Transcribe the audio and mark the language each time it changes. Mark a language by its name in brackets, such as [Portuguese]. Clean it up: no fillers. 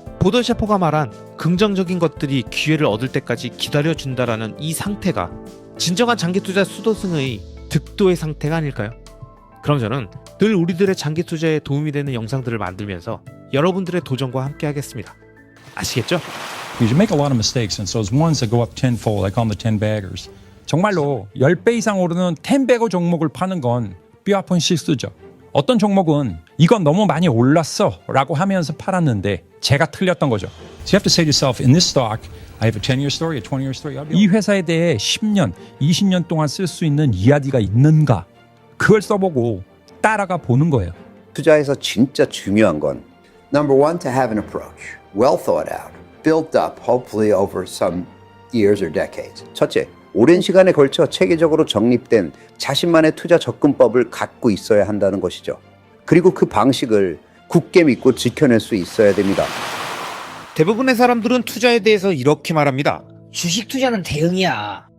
[Korean] 보던 셰퍼가 말한 긍정적인 것들이 기회를 얻을 때까지 기다려준다라는 이 상태가 진정한 장기 투자 수도승의 득도의 상태가 아닐까요? 그럼 저는 늘 우리들의 장기 투자에 도움이 되는 영상들을 만들면서 여러분들의 도전과 함께 하겠습니다. 아시겠죠? [English] You make a lot of mistakes, and so those ones that go up tenfold, I call them the 10 baggers. [Korean] 정말로 10배 이상 오르는 10배거 종목을 파는 건 뼈아픈 실수죠. 어떤 종목은 이건 너무 많이 올랐어 라고 하면서 팔았는데 제가 틀렸던 거죠. [English] So you have to say to yourself, in this stock, I have a 10-year story, a 20-year story. [Korean] 이 회사에 대해 10년, 20년 동안 쓸 수 있는 이야기가 있는가? 그걸 써보고 따라가 보는 거예요. 투자에서 진짜 중요한 건 [English] Number one, to have an approach, well thought out, built up, hopefully over some years or decades. [Korean] 첫째, 오랜 시간에 걸쳐 체계적으로 정립된 자신만의 투자 접근법을 갖고 있어야 한다는 것이죠. 그리고 그 방식을 굳게 믿고 지켜낼 수 있어야 됩니다. 대부분의 사람들은 투자에 대해서 이렇게 말합니다. 주식 투자는 대응이야.